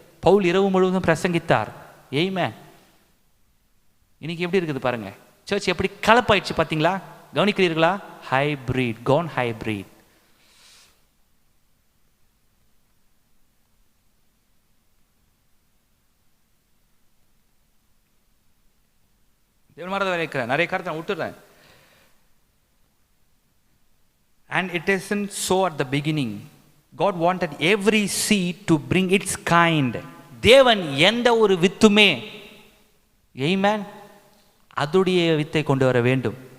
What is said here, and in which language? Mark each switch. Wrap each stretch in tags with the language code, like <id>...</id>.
<ta>பவுல் இரவு முழுவதும் பிரசங்கித்தார். ஆமென். இன்னைக்கு எப்படி இருக்குது பாருங்க, சர்ச் எப்படி கலப்பாயிடுச்சு பார்த்தீங்களா? கவனிக்கிறீர்களா?</ta> <en>Hybrid, cone hybrid.</en> <ta>தேவன் மறந்து வரைக்கிறேன், நிறைய காரியத்தை நான் விட்டுறேன்.</ta> <en>And it isn't so at the beginning. God wanted every seed to bring its kind.</en> <ta>தேவன் எந்த ஒரு வித்துமே, ஆமென், அதுடைய வித்தை கொண்டு வர வேண்டும்.</ta>